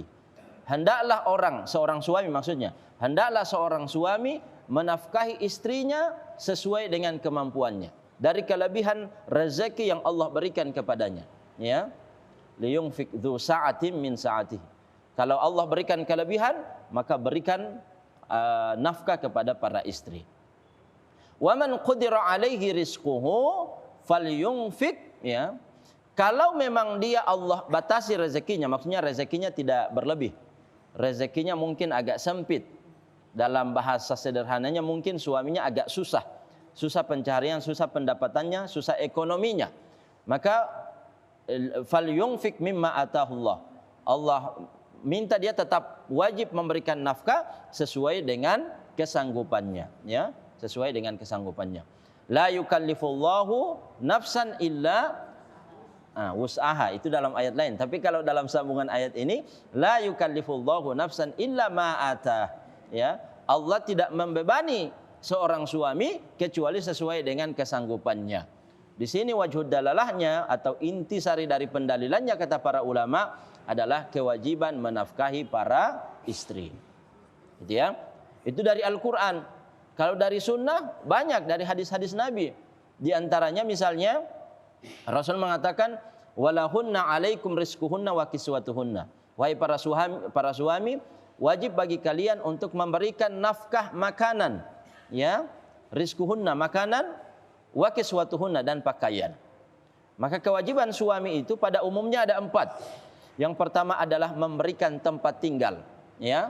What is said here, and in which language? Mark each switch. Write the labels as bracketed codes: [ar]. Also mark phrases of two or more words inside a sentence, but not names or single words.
[id] Hendaklah seorang suami maksudnya, hendaklah seorang suami menafkahi istrinya sesuai dengan kemampuannya, dari kelebihan rezeki yang Allah berikan kepadanya. [ar] Ya, لينفق ذو سعة من سعته. [id] Kalau Allah berikan kelebihan, maka berikan nafkah kepada para istri. [ar] ومن قدر عليه رزقه فلينفق, ya. [id] Kalau memang dia Allah batasi rezekinya, maksudnya rezekinya tidak berlebih. Rezekinya mungkin agak sempit. Dalam bahasa sederhananya mungkin suaminya agak susah. Susah pencarian, susah pendapatannya, susah ekonominya. [ar] Maka فلينفق مما آتاه الله. [id] Allah minta dia tetap wajib memberikan nafkah sesuai dengan kesanggupannya, ya, sesuai dengan kesanggupannya. [ar] لا يكلف الله نفسا إلا وسعها, [id] itu dalam ayat lain. Tapi kalau dalam sambungan ayat ini, [ar] لا يكلف الله نفسا إلا ما آتاها, [id] ya, Allah tidak membebani seorang suami kecuali sesuai dengan kesanggupannya. Di sini [ar] وجه دلالته [id] atau intisari dari pendalilannya kata para ulama adalah kewajiban menafkahi para istri. Gitu ya. Itu dari Al-Qur'an. Kalau dari sunnah banyak dari hadis-hadis Nabi. Di antaranya misalnya Rasul mengatakan [ar] ولهن عليكم رزقهن وكسوتهن. [id] Wahai para suami, wajib bagi kalian untuk memberikan nafkah makanan, ya, rizquhunna makanan, [ar] وكسوتهن [id] dan pakaian. Maka kewajiban suami itu pada umumnya ada 4. Yang pertama adalah memberikan tempat tinggal, ya.